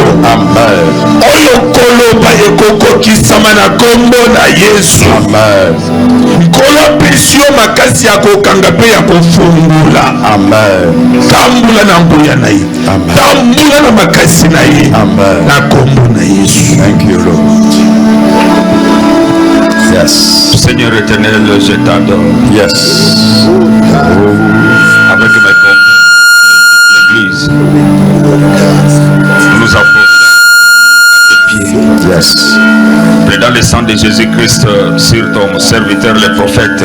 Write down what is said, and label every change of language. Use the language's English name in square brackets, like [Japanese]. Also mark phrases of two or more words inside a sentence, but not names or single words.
[Lingala] Oyo koloba ekokokisama na kombo na Yesu. Nkolo apesi yo makasi ya kokanga mpe ya kofungula. Tambula na nguya na ye, tambula na makasi na ye, na kombo na Yesu. [English] Thank you, Lord. Yes. [French] Seigneur éternel, je t'adore. [English] Yes. [French] Avec mes compagnons, l'Église, nous apportons à tes pieds. [English] Yes. [French] Dans le sang de Jésus-Christ sur ton serviteur, le prophète.